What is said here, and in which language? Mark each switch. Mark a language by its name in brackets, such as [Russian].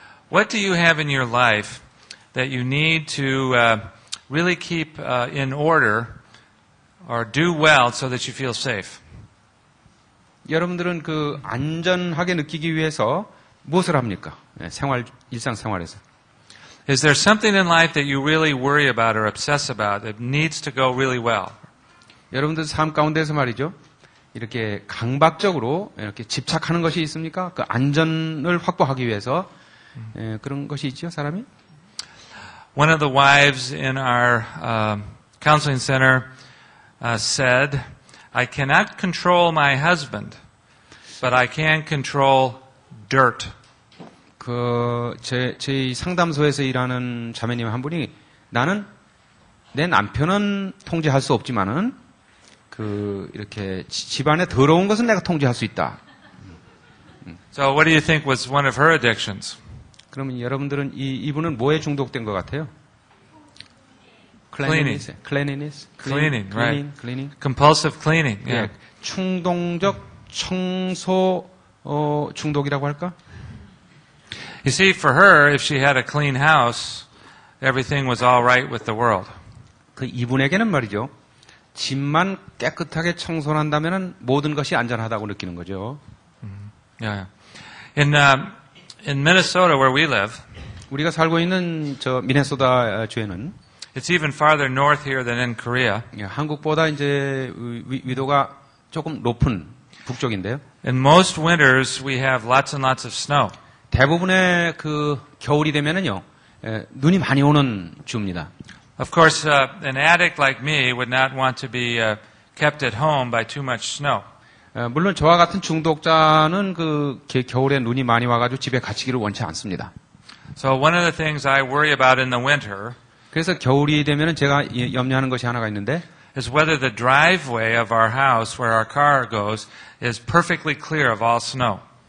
[English] What do you have in your life that you need to really keep in order or do well so that you feel safe? [Korean] 여러분들은 그 안전하게 느끼기 위해서 무엇을 합니까? 일상생활에서. [English] Is there something in life that you really worry about or obsess about that needs to go really well? [Korean] 여러분들 삶 가운데서 말이죠. 이렇게 강박적으로 이렇게 집착하는 것이 있습니까? 그 안전을 확보하기 위해서 그런 것이 있죠, 사람이? [English] One of the wives in our counseling center said, I cannot control my husband, but I can control dirt. [Korean] 제 상담소에서 일하는 자매님 한 분이 나는 내 남편은 통제할 수 없지만은 이렇게 집안에 더러운 것은 내가 통제할 수 있다. [English] So what do you think was one of her addictions? [Korean] 그러면 여러분들은 이분은 뭐에 중독된 것 같아요? [English] Cleaning. Cleaning, right. Cleaning. Compulsive cleaning. Yeah. [Korean] 충동적 청소 중독이라고 할까? [English] You see, for her, if she had a clean house, everything was all right with the world. [Korean] 이분에게는 말이죠. 집만 깨끗하게 청소를 한다면은 모든 것이 안전하다고 느끼는 거죠. [English] Yeah. In Minnesota, where we live, [Korean] 우리가 살고 있는 저 미네소타 주에는 [English] it's even farther north here than in Korea. [Korean] 한국보다 이제 위도가 조금 높은 북쪽인데요. [English] In most winters, we have lots and lots of snow. [Korean] 대부분의 겨울이 되면은요, 눈이 많이 오는 주입니다. [English] Of course, an addict like me would not want to be kept at home by too much snow. [Korean] 물론 저와 같은 중독자는 겨울에 눈이 많이 와가지고 집에 갇히기를 원치 않습니다. [English] So one of the things I worry about in the winter [Korean] 그래서 겨울이 되면은 제가 염려하는 것이 하나가 있는데 [English] is whether the driveway of our house where our car goes is perfectly clear of all snow.